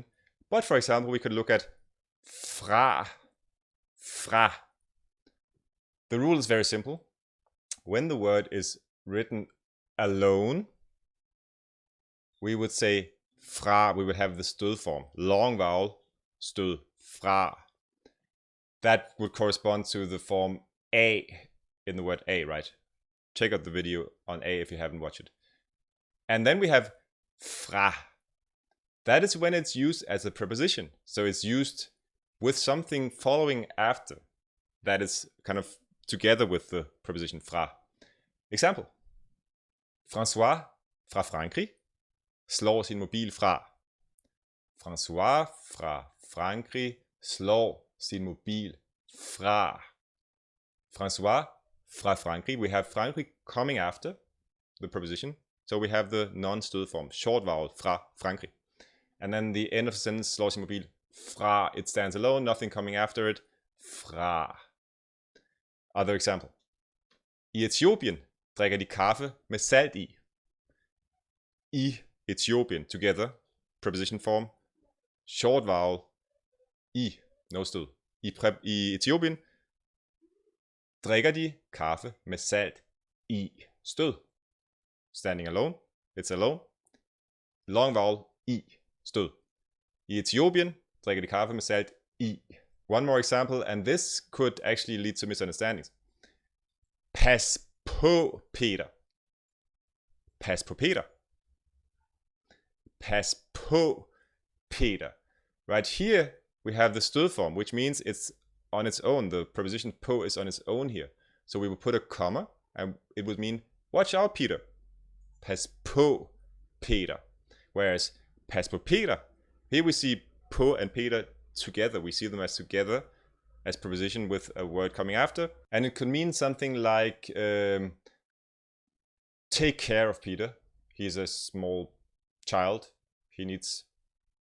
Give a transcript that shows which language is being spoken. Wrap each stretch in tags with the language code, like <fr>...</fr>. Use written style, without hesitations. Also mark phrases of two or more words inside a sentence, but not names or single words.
<en>But for example, we could look at fra. The rule is very simple. When the word is written alone, we would say fra, we would have the STØD form, long vowel,</en> <da>stød, fra.</da> <en>That would correspond to the form a in the word a, right? Check out the video on a if you haven't watched it. And then we have fra. That is when it's used as a preposition. So it's used with something following after. That is kind of together with the preposition fra. Example.</en> <da>François fra Frankrig slår sin mobil fra. François fra Frankrig slår sin mobil fra. François fra Frankrig.</da> <en>We have Frankrig coming after the preposition. So we have the non-STØD form, short vowel,</en> <da>fra Frankrig.</da> <en>And then the end of the sentence,</en> <da>slår sin mobil fra.</da> <en>It stands alone, nothing coming after it. Fra. Other example.</en> <da>I Etiopien drikker de kaffe med salt i. I Etiopien,</da> <en>together, preposition form, short vowel, i, no stød.</en> <da>I Etiopien drikker de kaffe med salt i. Stød.</da> <en>Standing alone, it's alone. Long vowel,</en> <da>i, stød. I Etiopien drikker de kaffe med salt i.</da> <en>One more example, and this could actually lead to misunderstandings.</en> <da>Pas på Peter. Pas på Peter. Pas på Peter.</da> <en>Right here we have the STØD form, which means it's on its own. The preposition på is on its own here. So we will put a comma and it would mean watch out, Peter.</en> <da>Pas på Peter. Whereas pas på Peter,</da> <en>here we see på and Peter together. We see them as together as preposition with a word coming after. And it could mean something like take care of Peter. He's a small child. He needs caretaking.</en>